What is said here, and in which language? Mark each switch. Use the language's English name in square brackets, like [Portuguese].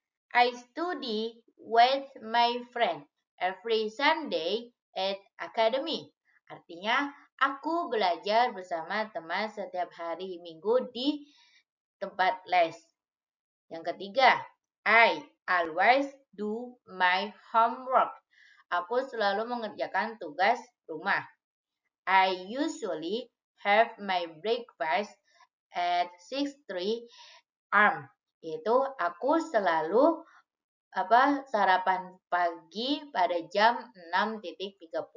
[English] I study with my friend every Sunday at academy. [Indonesian] Artinya, aku belajar bersama teman setiap hari Minggu di tempat les. Yang ketiga, [English] I always do my homework. [Indonesian] Aku selalu mengerjakan tugas rumah. [English] I usually have my breakfast at 6:03 am. [Indonesian] Itu aku selalu sarapan pagi pada jam 6.30.